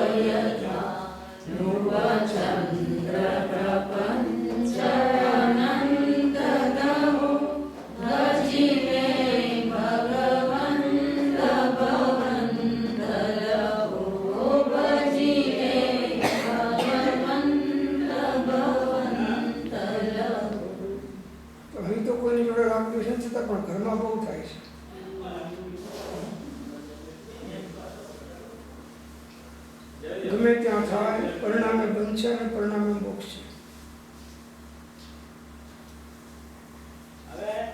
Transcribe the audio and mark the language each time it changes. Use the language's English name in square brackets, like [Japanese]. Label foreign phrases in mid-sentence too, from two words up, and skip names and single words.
[Gujarati] ચંદ્ર પ્રપંચ અનંત દહો, ભજિલે ભગવંત ભવંત લહો, ભજિલે ભગવંત ભવંત લહો। तो અહીં તો કોઈની જોડે રાગ દ્વેષ નથી થતા પણ ઘરમાં બહુ થાય છે। ગમે ત્યાં થાય પરિણામે બંધ છે પરિણામે મોક્ષ છે।